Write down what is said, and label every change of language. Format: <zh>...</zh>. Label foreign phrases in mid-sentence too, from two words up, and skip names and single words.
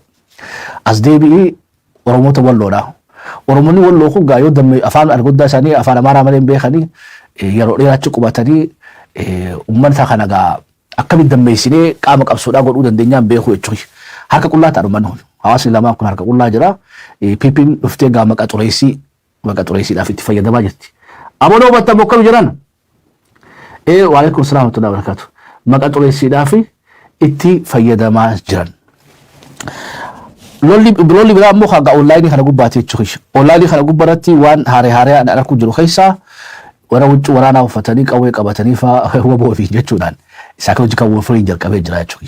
<om>As deebi'ii Oromoota walloodhaa. Oromoonni walloo kun gaa yoo dammee afaan arguddaa isaanii afaan Amaaraa malee hin beekanii yeroo dheeraatti qubatanii uummata kana gaa akkamitti dammeessinee qaama qabsoodhaa godhuu dandeenyaan beekuu jechuudha. Harka qullaa ta'a dhumannu. Hawaasni lamaan kun harka qullaa jira. Piippiin dhuftee gaa maqa xureessiidhaaf itti fayyadamaa jirti. Amoonoo hubattan bokkam jiran.</om> <ar>وعليكم السلام ورحمة الله وبركاته.</ar> <om>Maqa xureessiidhaaf itti fayyadamaa jiran. Lolli biraa immoo kan onlaayinii kana gubbaatti jechuudha. Onlaayinii kana gubbaatti waan haaree arkuu jiru keessaa warra huccuu waraanaa uffatanii qawwee qabatanii fa'aa waboo fi jechuudhaan</om> <en>saayikooloojikal warfariin</en> <om>jalqabee jira jechuudha.</om>